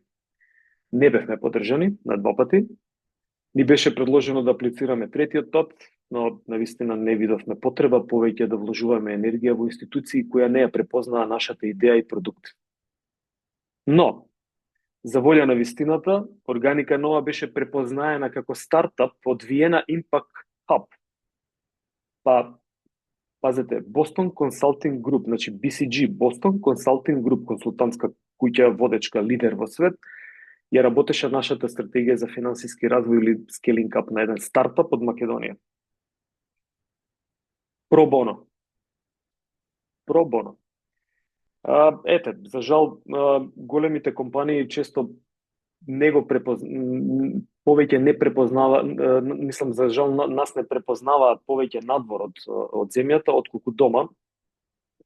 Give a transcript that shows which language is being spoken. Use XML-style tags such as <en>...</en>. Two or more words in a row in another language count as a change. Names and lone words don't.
<mk>Не бевме поддржани на 2 пати. Ни беше предложено да аплицираме третиот пат, но навистина не видовме потреба повеќе да вложуваме енергија во институции која не ја препознаа нашата идеја и продукт. Но, за волја на вистината, Органика Нова беше препознаена како стартап од Vienna Impact Hub. Пазете, Boston Consulting Group, значи BCG, Boston Consulting Group, консултантска куќа водечка лидер во свет, ја работеше нашата стратегија за финансиски развој или</mk> <en>scaling up</en> <mk>на еден стартап од Македонија. Про боно. Ете, за жал, големите компании често не го повеќе не препознава, мислам, за жал нас не препознаваат повеќе надвор од земјата, отколку дома.</mk>